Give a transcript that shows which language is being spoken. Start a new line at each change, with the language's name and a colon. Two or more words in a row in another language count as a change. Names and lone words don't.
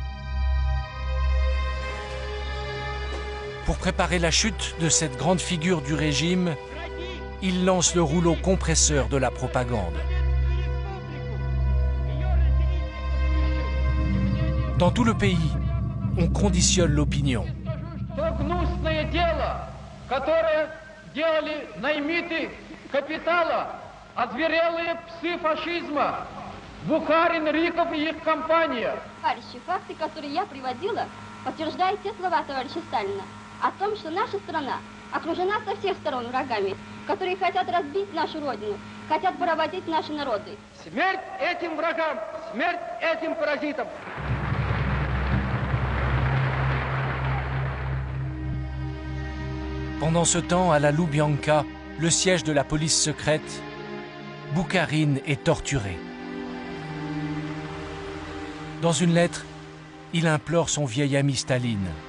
French: Pour préparer la chute de cette grande figure du régime, il lance le rouleau compresseur de la propagande. Dans tout le pays, on conditionne l'opinion.
Russian: Которые делали наймиты капитала, озверелые псы фашизма, Бухарин, Рыков и их компания. Товарищи, факты, которые я приводила, подтверждают те слова товарища Сталина о том, что наша страна окружена со всех сторон врагами, которые хотят разбить нашу родину, хотят поработить наши народы. Смерть этим врагам, смерть этим паразитам.
French: Pendant ce temps, à la Loubianka, le siège de la police secrète, Boukharine est torturé. Dans une lettre, il implore son vieil ami Staline.